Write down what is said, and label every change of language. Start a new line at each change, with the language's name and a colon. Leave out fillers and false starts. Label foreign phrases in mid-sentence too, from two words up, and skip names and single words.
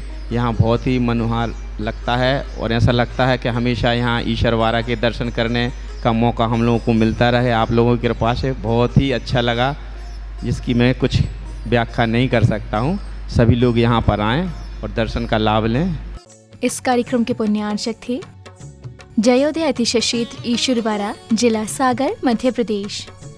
Hindi: यहाँ बहुत ही मनोहार लगता है और ऐसा लगता है कि हमेशा यहाँ ईश्वरवारा के दर्शन करने का मौका हम लोगों को मिलता रहे। आप लोगों की कृपा से बहुत ही अच्छा लगा, जिसकी मैं कुछ व्याख्या नहीं कर सकता हूँ। सभी लोग यहाँ पर आएँ और दर्शन का लाभ लें। इस कार्यक्रम के पुण्यार्चक थे जयोदय अतिशय क्षेत्र ईश्वरवारा, जिला सागर, मध्य प्रदेश।